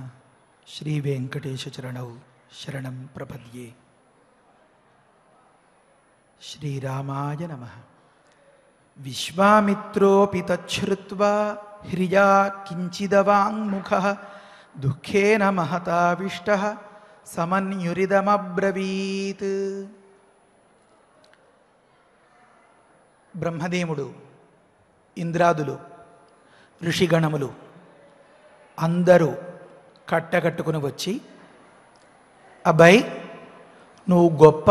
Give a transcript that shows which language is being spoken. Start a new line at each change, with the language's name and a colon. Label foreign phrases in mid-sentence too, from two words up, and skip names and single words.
Sanskrit: श्री वेंकटेश चरणौ शरणं प्रपद्ये। श्रीरामाय नमः। विश्वामित्रोऽपि तच्छ्रुत्वा ह्रिया किञ्चिदवाङ्मुखः दुःखेन महताविष्टः సమన్యురిదమబ్రవీత్.
Telugu: బ్రహ్మదేవుడు, ఇంద్రాదులు, ఋషిగణములు అందరూ కట్టకట్టుకుని వచ్చి, అబ్బాయి నువ్వు గొప్ప